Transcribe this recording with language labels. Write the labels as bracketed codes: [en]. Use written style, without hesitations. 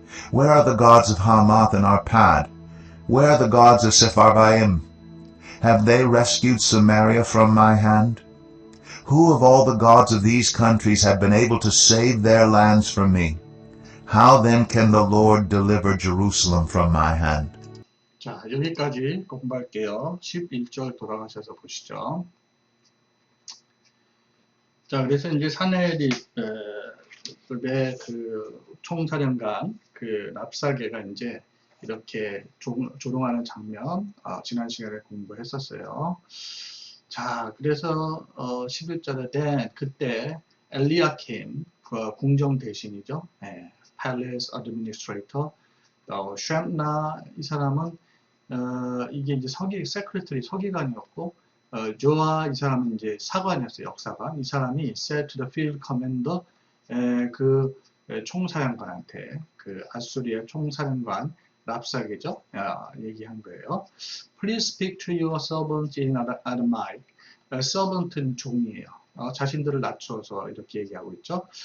[en] Where are the gods of Hamath and Arpad? Where are the gods of Sepharvaim? Have they rescued Samaria from my hand? Who of all the gods of these countries have been able to save their lands from me? How then can the Lord deliver Jerusalem from my hand? [ko] 자, 여기까지 공부할게요. 11절 돌아가셔서 보시죠. 자, 그래서 이제 사내엘이 그 총사령관 그 랍사게가 이제 이렇게 조롱하는 장면 지난 시간에 공부했었어요. 자, 그래서 11절에 그때 엘리야킴 궁정 대신이죠. Palace Administrator 쉐므나 이 사람은 이게 이제 서기관이었고 조아 이 사람은 이제 사관이었어요. 역사관. 이 사람이 [en] said to the field commander [ko] 그 총사령관한테 그 아수리아 총사령관 랍사게죠. 얘기한 거예요. [en] Please speak to your servant in Aramaic. [ko] servant는 종이에요. 자신들을 낮춰서 이렇게 얘기하고 있죠.